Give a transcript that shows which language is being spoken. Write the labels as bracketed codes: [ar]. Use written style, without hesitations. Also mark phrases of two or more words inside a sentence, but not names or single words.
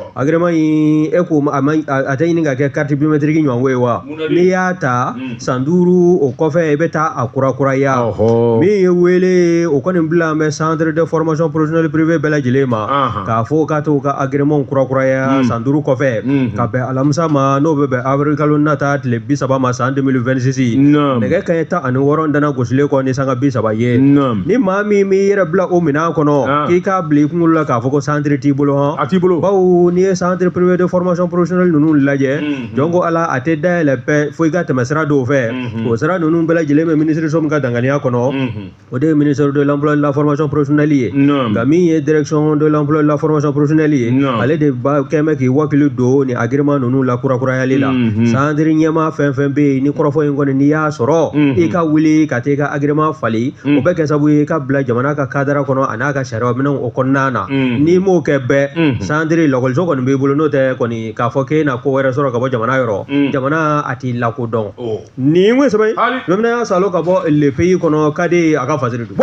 [bm] in e ko a tɛ ɲini ka kɛ [fr] carte biométrique [bm] ɲɔgɔn ye wa n'i y'a ta san 5 o kɔfɛ i bɛ taa a kurakuraya min ye wele o kɔni bila an bɛ [fr] centre de formation professionnelle privée [bm] bɛɛ lajɛlen ma k'a fɔ k'a to ka agrément kurakuraya san 5 kɔfɛ ka bɛn alamisa ma n'o bɛ bɛn avril kalo nata taa tile 30 ma san 2026 nɛgɛ kaɲɛ 16 dana gosilen kɔ ni sanga 30 ye ni maa min mi yɛrɛ bila o minan kɔnɔ k'i k'a bila i kunkolo la k'a fɔ ko centre t'i bolo hɔn a t'i bolo bawo n'i ye [fr] centre privé de formation professionnelle [bm] ninnu lajɛ jɔn ko ala a tɛ dayɛlɛ bɛɛ fo i ka tɛmɛ sira dɔw fɛ o sira ninnu bɛɛ lajɛlen bɛ ministre min ka danganiya kɔnɔ o de ye ministre [fr] de l'emploi et de la formation professionnelle [bm] ye nka min ye [fr] direction de l'emploi et de la formation professionnelle [bm] ye ale de ba kɛmɛ k'i wakili don ni [fr] agrément [bm] ninnu la kurakurayali la centre ɲɛma fɛn fɛn bɛ yen ni kɔrɔfɔ in kɔni n'i y'a sɔrɔ i ka wuli ka taa i ka agrément fali o bɛ kɛ sababu ye i ka bila jamana ka cadre kɔnɔ a n'a ka sariya minɛnw o kɔnɔna na n'i m'o kɛ bɛɛ centre lakɔliso kɔni b'i bolo n'o tɛ kɔni k'a fɔ k'e na ko wɛrɛ sɔrɔ ka bɔ jamana yɔrɔ jamana a t'i lakodɔn nin ŋun sɛbɛn jamana y'a salo ka bɔ [fr] le pays [bm] kɔnɔ ka di a ka fasiri dun